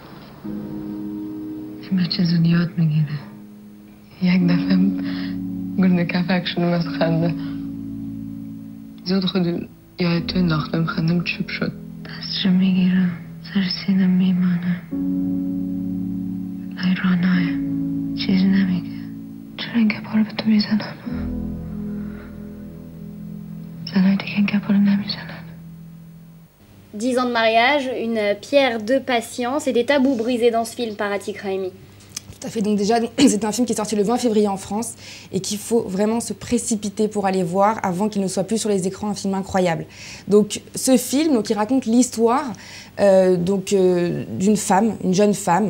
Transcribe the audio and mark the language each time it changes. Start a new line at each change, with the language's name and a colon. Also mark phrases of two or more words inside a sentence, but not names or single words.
Persian: این بچه زود یاد میگیره یک دفعه گرده کفک شدم از خنده زود خودی یادتو انداختم خندم چوب شد دستشو میگیرم سر سینم میمانم لای رانای چیزی نمیگه چرا این گپا رو به تو میزنن زنای دیگه این گپا رو نمیزنن
French: 10 ans de mariage, une pierre de patience et des tabous brisés dans ce film par Atiq Rahimi. Tout à fait. Donc déjà, c'est un film qui est sorti le 20 février en France et qu'il faut vraiment se précipiter pour aller voir avant qu'il ne soit plus sur les écrans, un film incroyable. Donc ce film, il raconte l'histoire d'une femme, une jeune femme.